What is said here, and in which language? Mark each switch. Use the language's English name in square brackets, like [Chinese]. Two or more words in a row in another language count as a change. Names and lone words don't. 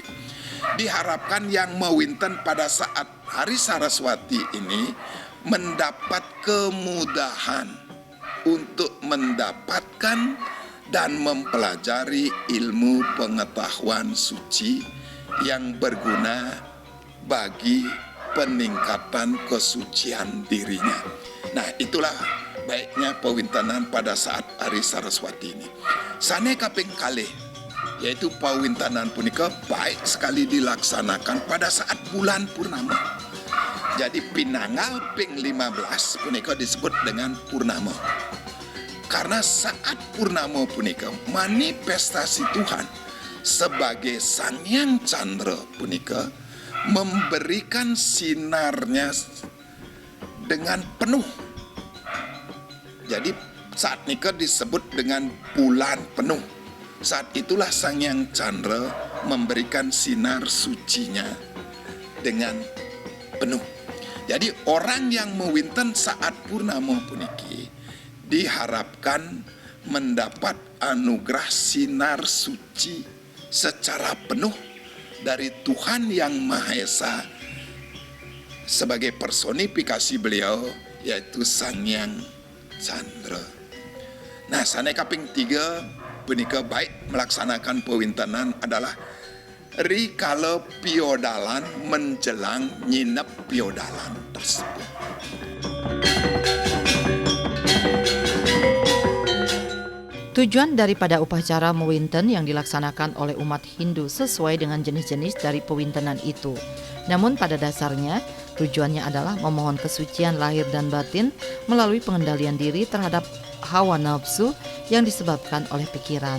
[Indonesian] Diharapkan yang mawinten pada saat hari Saraswati ini mendapat kemudahan untuk mendapatkan dan mempelajari ilmu pengetahuan suci yang berguna bagi peningkatan kesucian dirinya. Nah, itulah baiknya pawintanan pada saat hari Saraswati ini. [Balinese] Sane kaping kalih, [Indonesian] yaitu pawintanan punika baik sekali dilaksanakan pada saat bulan purnama. Jadi [Balinese] pinanggal ping 15 punika [Indonesian] disebut dengan purnama. Karena saat purnama punika manifestasi Tuhan sebagai Sang Hyang Chandra punika memberikan sinarnya dengan penuh. Jadi saat nika disebut dengan bulan penuh. Saat itulah Sang Hyang Chandra memberikan sinar sucinya dengan penuh. Jadi orang yang mewinten saat purnama puniki diharapkan mendapat anugerah sinar suci secara penuh dari Tuhan Yang Maha Esa sebagai personifikasi beliau, yaitu Sang Hyang Chandra. Nah, [Balinese] sane kaping 3 punika [Indonesian] baik melaksanakan pawintenan adalah rikala piodalan menjelang nyinep piodalan tersebut. Tujuan daripada upacara Mawinten yang dilaksanakan oleh umat Hindu sesuai dengan jenis-jenis dari pewintenan itu. Namun pada dasarnya tujuannya adalah memohon kesucian lahir dan batin melalui pengendalian diri terhadap hawa nafsu yang disebabkan oleh pikiran.